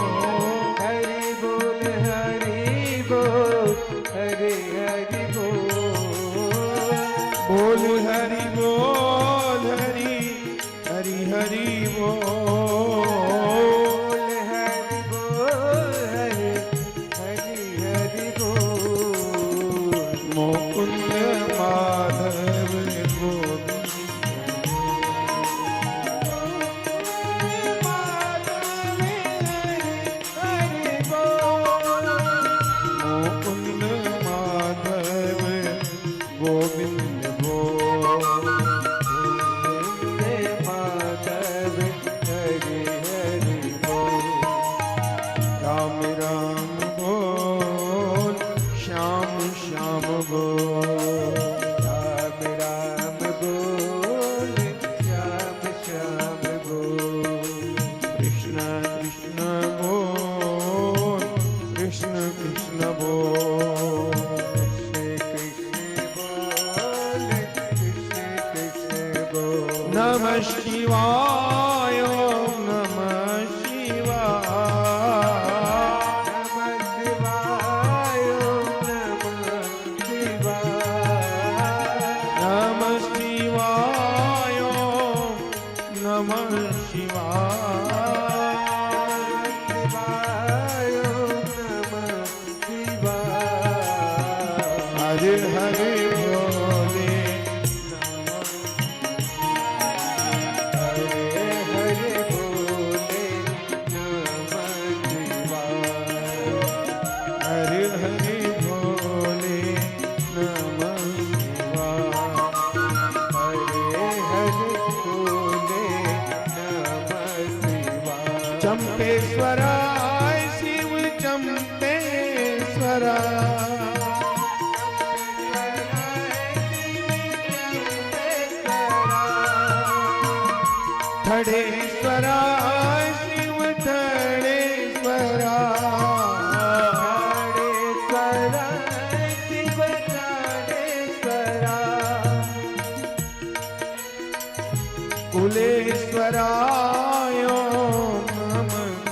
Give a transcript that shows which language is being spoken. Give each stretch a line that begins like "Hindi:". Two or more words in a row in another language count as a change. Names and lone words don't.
Odia: ହରି ବୋଲ ହରି ବୋଲ ହରି ହରି ବୋଲ ବୋଲ ହରି ବୋଲ ହରି ହରି ହରି ବୋଲ ହରି ବୋଲ ହରି ହରି ହରି ବୋଲ ମୁକୁନ୍ଦ ମାଧବ ଗୋବିନ୍ଦ ମୁକୁନ୍ଦ ମାଧବ ଗୋବିନ୍ଦ ବୋଲ ମାଧବ ହରି ହରି ବୋଲ ରାମ ରାମ ବୋଲ ଶ୍ୟାମ ଶ୍ୟାମ ବୋଲ ରାମ ରାମ ବୋଲ ଶ୍ୟାମ ଶ୍ୟାମ ବୋଲ କୃଷ୍ଣ କୃଷ୍ଣ ବୋଲ କୃଷ୍ଣ କୃଷ୍ଣ ବୋଲ କୃଷ୍ଣ କୃଷ୍ଣ ବୋଲ
Sanskrit: नमः शिवाय ओम नमः शिवाय नमः शिवाय नमः शिवाय नमः शिवाय नमः शिवाय
Odia: ହରେ ହରେ ବୋଲେ ହରେ ହରେ ବୋଲେ नमः
Sanskrit: शिवाय चंपेश्वराय शिव चंपेश्वराय थड़ेश्वराय शिव थड़ेश्वराय कुलेश्वराय ओम नमः